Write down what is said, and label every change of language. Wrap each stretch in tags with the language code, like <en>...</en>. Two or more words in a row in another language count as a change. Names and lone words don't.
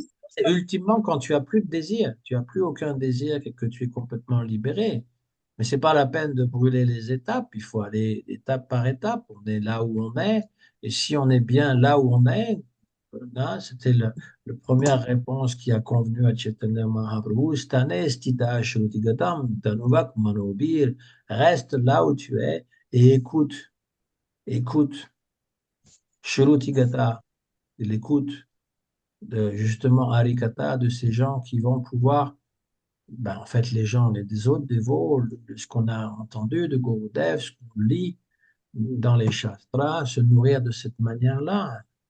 <fr>ultimement, quand tu as plus de désir, tu as plus aucun désir et que tu es complètement libéré. Mais c'est pas la peine de brûler les étapes. Il faut aller étape par étape. On est là où on est. Et si on est bien là où on est, là, c'était la première réponse qui a convenu à Chaitanya Mahaprabhu.</fr> <sa>स्थाने स्थिताः श्रुतिगतां तनुवाक् मनोभिर्.</sa> <fr>Reste là où tu es et écoute, écoute. Shrutigata, l'écoute de justement Harikata, de ces gens qui vont pouvoir, ben, en fait, les gens, des autres dévots, ce qu'on a entendu de Gurudev, ce qu'on lit dans les Shastras, se nourrir de cette manière-là.</fr>